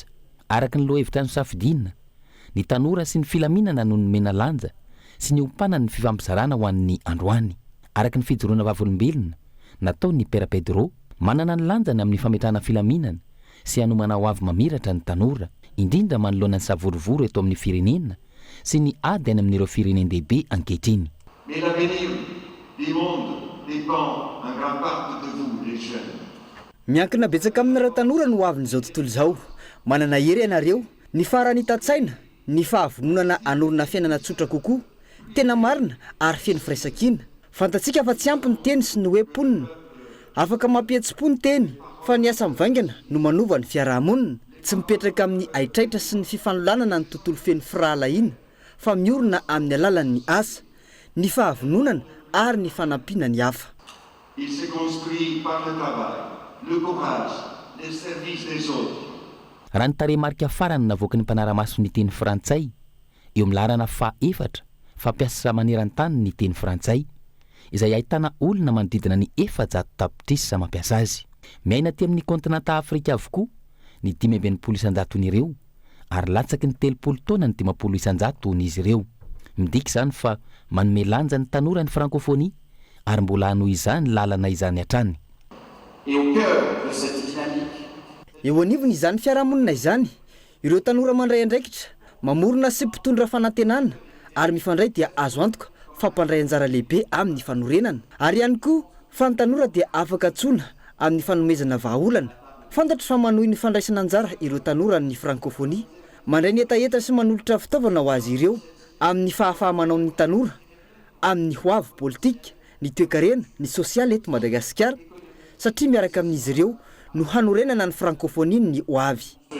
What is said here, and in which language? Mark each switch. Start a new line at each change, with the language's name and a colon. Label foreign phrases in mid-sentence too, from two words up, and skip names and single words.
Malagasy: Araka ny lohahevitra ny safidina, ny tanora sy ny filaminana no nomena lanja sy ny ompanany ny fifampizarana ho an'ny androany. Araka ny fijoroana vavolombelona nataony Père Pedro manana ny lanjany amin'ny fametrahana filaminana sy hanomana ho avy mamiratra ny tanora indrindra manoloana ny savorovoro eto amin'ny firenena sy ny ady any amin'ireo firenendehibe ankehitriny.
French: Mais l'avenir du monde dépend en grande partie de vous les jeunes.
Malagasy: Miankina betsaka aminareo tanora no avin'izao tontolo izao. Manana hery ianareo, ny farany hitatsaina, ny fahavononana anorina fiainana tsotra kokoa, tena marina ary feno firaisan-kina. Fantatsika fa tsy ampy ny teny sy ny hoe ponina. Afaka mampihetsi-po ny teny fa ny asa mivaingana no manova ny fiarahamonina. Tsy mipetraka amin'ny aitraitra sy ny fifanolanana ny tontolo feno firahalahiana fa miorina amin'ny alalan'ny asa, ny fahavononana ary ny fanampiana ny hafa.
French: Il se construit par le travail, le courage, le service des autres.
Malagasy: Raha ny tarehimarika farany navoaka ny mpanara-maso ny teny frantsay eo amin'ny larana faha-efatra fampiasa maneran-tany ny teny frantsay izay ahitana olona manodidina ny 400 tapitrisa mampiasa azy. Miaina aty amin'ny kontinanta Afrika avokoa ny 590 ireo ary latsaky ny 30 taona ny 500 n'izy ireo. Midika izany fa manome lanja ny tanora ny francophonie ary mbola hanohy izany lalana izany hatrany.
French: Et au cœur de cette dynamique,
Malagasy: eo anivony izany fiarahamonina izany, ireo tanora mandray andraikitra, mamorona sy mpitondra fanantenana ary mifandray dia azo antoka fampandray anjara lehibe amin'ny fanorenana. Ary ihany koa fa ny tanora dia afaka tsona amin'ny fanomezana vahaolana. Fantatro fa manohy ny fandraisana anjara ireo tanora ny francophonie, mandray ny etaeta sy manolotra fitaovana ho azy ireo amin'ny fahafahamanao ny tanora, amin'ny hoavy politika, ny toe-karena, ny sosialy eto Madagasikara, satria miaraka amin'izy ireo no hanorenana ny francophonie ny hoavy.